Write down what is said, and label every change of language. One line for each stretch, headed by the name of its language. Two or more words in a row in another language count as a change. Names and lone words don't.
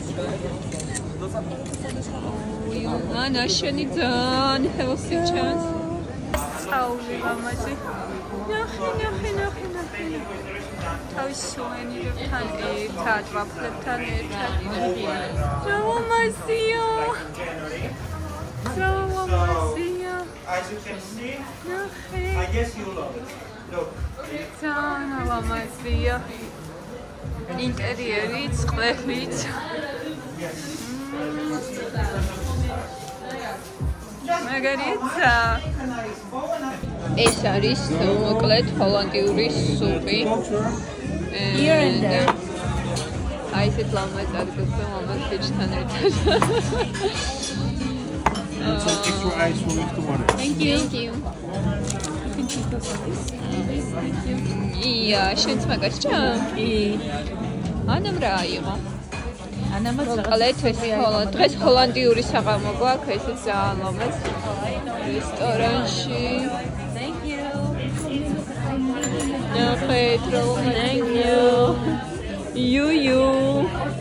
Georgian: ანა შენი ძალიან ჰელსი ჩანს. საული ლამაზი. ნახე. თავის სუვენირებთან ერთად, ვაფლებთან ერთად. ლამაზია.
English: As you can see, I guess you love it. Look.
Georgian: ძალიან ლამაზია. ინტერიერიც, ყველით. მაგარიცა. ეს არის მოკლედ ჰოლანდიური სუპი. აი ეს ლამაზი ადგილს ლამაზ ფიჭთან ერთად.
English: Some extra ice for me tomorrow. Thank you.
Georgian: ია, შენც მაგას ჭამ? ანამ რა აიღო? ანამაც მოკლედ დღეს ჰოლანდიური საღამო გვაქვს, ესეც ძალიან ლამაზი. რესტორანში.
English: Thank you.
Georgian: ნახეთ, რა ლამაზია.
English: You.